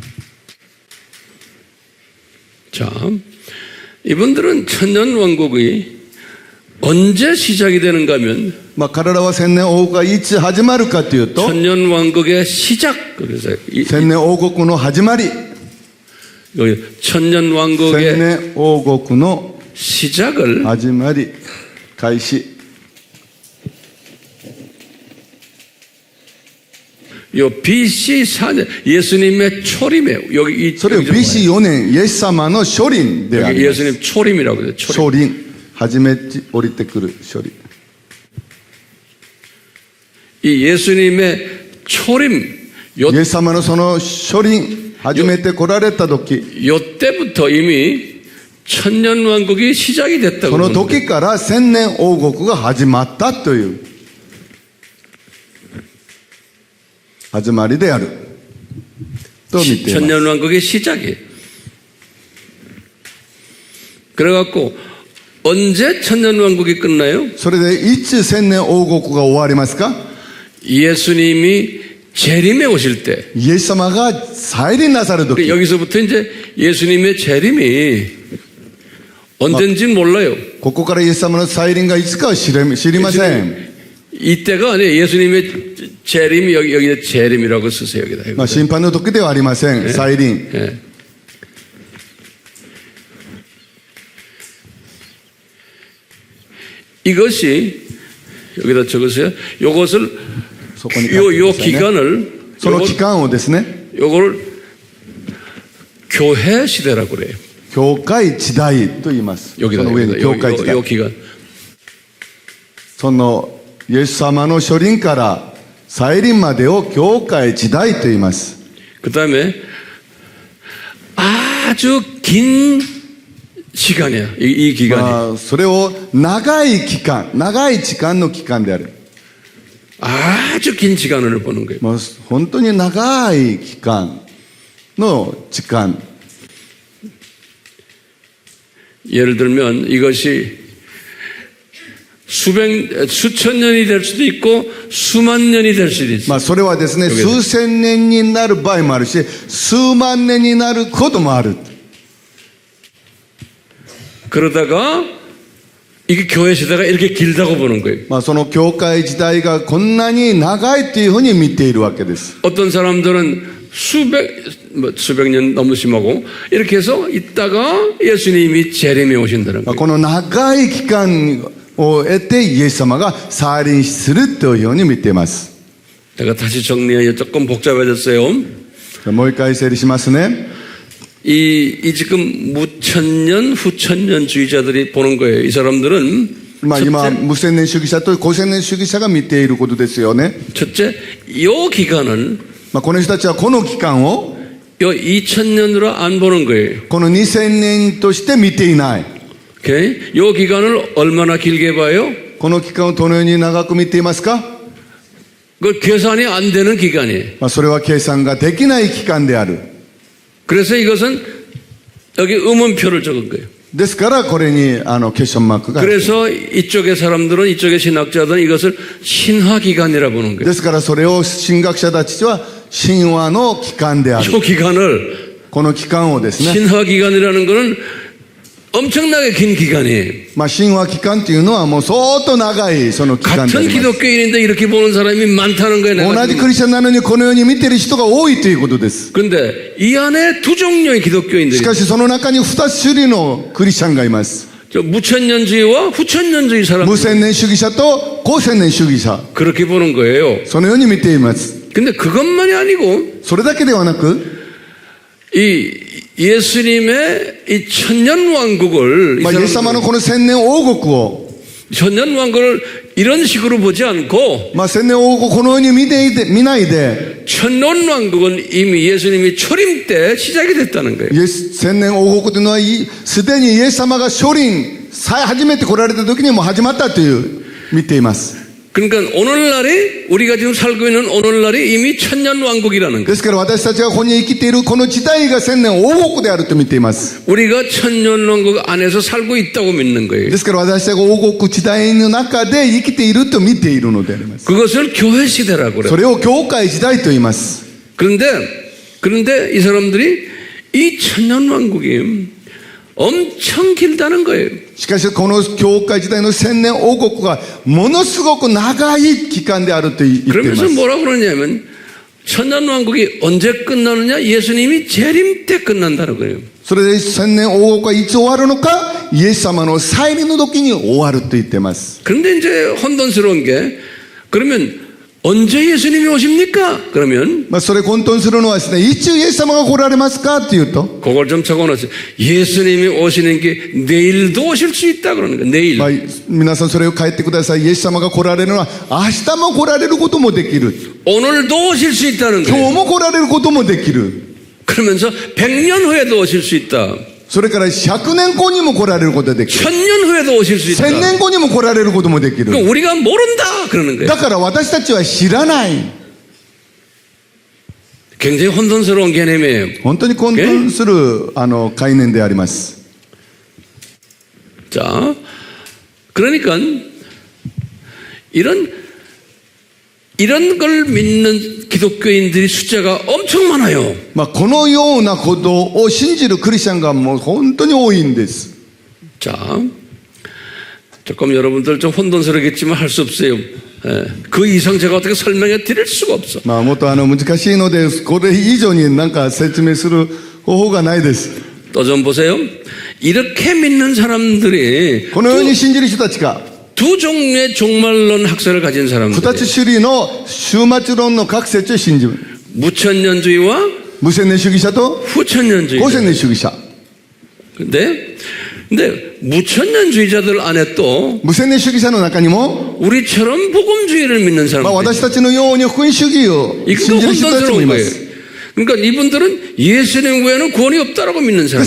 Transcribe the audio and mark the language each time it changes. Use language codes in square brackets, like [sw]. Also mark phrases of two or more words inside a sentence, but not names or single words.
[ko] 자, 이분들은 천년 왕국이 언제 시작이 되는가 하면 [ja] まあ、彼らは千年王国がいつ始まるかというと、 [ko] 천년 왕국의 시작. 그래서 [ja] 千年王国の始まり、 [ko] 여기 천년 [ja] 千 [ko] 왕국의 [ja] 年王国の [ko] 시작을 [ja] 始まり、開始。 [ko] 요 BC 4년 예수님의 초림에 여기 이 [ja] それを BC4 年、イエス様の初臨であ [ko] 여기 [ja] ります。 [ko] 예수님 초림이라고 그래요. 초림. [ja] 初臨、初めて降りてくる初臨。 [ko] 이 예수님의 초림 요 [ja] イエス様のその初臨、初めて来られた時、 [ko] 요 때부터 이미 천년 왕국이 시작이 됐다고 [ja] その [ko] 보는 거예요. [ja] 時から千年王国が始まったという始まりであると見ています。 [ko] 천년 왕국의 시작이에요. 그래갖고 언제 천년 왕국이 끝나요? [ja] それでいつ千年王国が終わりますか？ [ko] 예수님이 재림에 오실 때 [ja] イエス様が再臨なさる時、 [ko] 여기서부터 이제 예수님의 재림이 언젠지 몰라요. [ja] ここからイエス様の再臨がいつかは知りません。 [ko] 이때가 아니에요. 예수님의 재림이 여기에 재림이라고 쓰세요. 여기다. [ja] まあ、審判の時ではありません。再臨。 [ko] 예. 이것이 여기다 적으세요. 요것을 [ja] そこに書いてく [ko] 요 [ja] ださいね。 [ko] 기간을 [ja] その期間をですね、 [ko] 요걸 교회 시대라고 그래요. [ja] 教会時代と言います。そ [ko] 여기다 [ja] の上に教会時代 [ko] 요 。 기간. [ja] そのイエス様の初臨から再臨までを教会時代と言います。 [ko] 그다음에 아주 긴 시간이야. 이 기간이. [ja] まあ、それを長い期間、長い時間の期間である。 [ko] 아주 긴 시간을 보는 거예요. [ja] まあ、本当に長い期間の時間。 [ko] 예를 들면 이것이 수천 년이 될 수도 있고 수만 년이 될 수도 있어요. [ja] まあ、それはですね、 [ko] 여기서 [ja] 数千年になる場合もあるし、数万年になることもある。 [ko] 그러다가 이게 교회 시대가 이렇게 길다고 보는 거예요. [ja] まあ、その教会時代がこんなに長いというふうに見ているわけです。 [ko] 어떤 사람들은 수백 년 너무 심하고 이렇게 해서 있다가 예수님이 재림에 오신다는 [ja] まあ [ko] 거예요. [ja] この長い期間を得てイエス様が再臨するというように見ています。 [ko] 제가 다시 정리해 조금 복잡해졌어요. [ja] もう一回整理しますね。 [ko] 이 지금 무천년 후천년주의자들이 보는 거예요. 이 사람들은 [ja] まあ、今、 [ko] 첫째, [ja] 無千年主義者と後千年主義者が見ていることですよね。 [ko] 첫째, 요 기간은 [ja] まあ、この人たちはこの期間を [ko] 요 2000년으로 안 보는 거예요. [ja] この2000年として見ていない。 [ko] 오케이? 요 기간을 얼마나 길게 봐요? [ja] この期間をどのように長く見ていますか？ [ko] 그 계산이 안 되는 기간이에요. [ja] まあ、それは計算ができない期間である。 [ko] 그래서 이것은 여기 의문표를 적은 거예요. [ja] ですからこれにクエスチョンマークがある。 [ko] 그래서 이쪽의 사람들은 이쪽의 신학자들은 이것을 신화 기간이라 보는 거예요. [ja] ですからそれを神学者たちは神話の期間である。 [ko] 이 기간을 [ja] この期間をですね、 [ko] 신화 기간이라는 것은 엄청나게 긴 기간이에요. [ja] まあ、神話期間っていうのはもう相当長いその期間であ [ko] 같은 [ja] ります。 [ko] 기독교인인데 이렇게 보는 사람이 많다는 거예요. [ja] 同 [ko] 내가 [ja] じ [ko] 지금. [ja] クリスチャンなのにこのように見てる人が多いということです。 [ko] 근데 이 안에 두 종류의 기독교인들이 [ja] しかしその中に2種類のクリスチャンがいます。 [ko] 저 무천년주의와 후천년주의 사람 [ja] 無千年主義者と後千年主義者。 [ko] 그렇게 보는 거예요. [ja] そのように見ています。 [ko] 근데 그것만이 아니고 [ja] それだけではなく、 [ko] 이 예수님의 이 천년왕국을 이 [ja] まあ、イエス様のこの千年王国を、 [ko] 천년왕국을 이런 식으로 보지 않고 [ja] まあ、千年王国をこのように見ないで、 [ko] 천년왕국은 이미 예수님이 초림 때 시작이 됐다는 거예요. [ja] 千年王国というのはすでにイエス様が初臨初めて来られた時にもう始まったという見ています。 [ko] 그러니까 오늘날이 우리가 지금 살고 있는 오늘날이 이미 천년왕국이라는 거예요. [ja] ですから私たちがここに生きているこの時代が千年王国であると見ています。 [ko] 우리가 천년왕국 안에서 살고 있다고 믿는 거예요. [ja] ですから私たちが王国時代の中で生きていると見ているのであります。 [ko] 그것을 교회 시대라고 [ja] そ [ko] 그래요. [ja] れを教会時代と言います。 [ko] 그런데 이 사람들이 이 천년왕국이 엄청 길다는 거예요. [ja] しかしこの教会時代の千年王国がものすごく長い期間であると言っていま [ko] 그러면서 [ja] す。 [ko] 뭐라고 그러냐면 천년왕국이 언제 끝나느냐? 예수님이 재림 때 끝난다는 거예요. [ja] それで千年王国はいつ終わるのか、イエス様の再臨の時に終わると言っています。 [ko] 그런데 이제 혼돈스러운 게 그러면 언제 예수님이 오십니까? 그러면 [ja] まあ、それ混沌するのはですね、いつイエス様が来られますかというと、 [ko] 그걸 좀 적어놓으세요. 예수님이 오시는 게 내일도 오실 수 있다 그러는 거예요. 내일. [ja] まあ、皆さんそれを書いてください。イエス様が来られるのは明日も来られることもできる。 [ko] 오늘도 오실 수 있다는 [ja] 今 [ko] 거예요. [ja] 日も来られることもできる。 [ko] 그러면서 100년 후에도 오실 수 있다. [ja] それから100年後にも来られることができる。 [ko] 1000년 후에도 오실 수 있다. [ja] 1000 年後にも来られることもできる。 [ko] 그러니까 우리가 모른다 그러는 거예요. [ja] だから私たちは知らない。 [ko] 굉장히 혼돈스러운 개념이에요. [ja] 本当に混沌する概念であります。 [ko] 자, 그러니까 이런 걸 믿는 기독교인들이 숫자가 엄청 많아요. [ja] まあ、このようなことを信じるクリスチャンがもう本当に多いんです。 [ko] 자, 조금 여러분들 좀 혼돈스럽겠지만 할 수 없어요. 예, 그 이상 제가 어떻게 설명해 드릴 수가 없어. [ja] まあ、もっと難しいので、これ以上になんか説明する方法がないです。 [ko] 또 좀 보세요. 이렇게 믿는 사람들이 [ja] このように信じる人たちが、 [ko] 두 종류의 종말론 학설을 가진 [ja] 二 [ko] 사람들. [ja] つ種類の終末論の各説を信じる。 [ko] 무천년주의와 [ja] 無千年主義者と [ko] 후천년주의. [ja] 後千年主義者。 [ko] 근데 무천년주의자들 안에 또 [ja] 無千年主義者の中にも、 [ko] 우리처럼 복음주의를 믿는 [ja] まあ、 [ko] 사람들. [ja] 私たちのように福音主義を [ko] 이거 [ja] 信じる人たちもい [ko] 혼돈스러운 [ja] ま [ko] 거예요. [ja] す。 [ko] 그러니까 이분들은 예수님 외에는 구원이 없다라고 믿는 [ja] で [ko] 사람.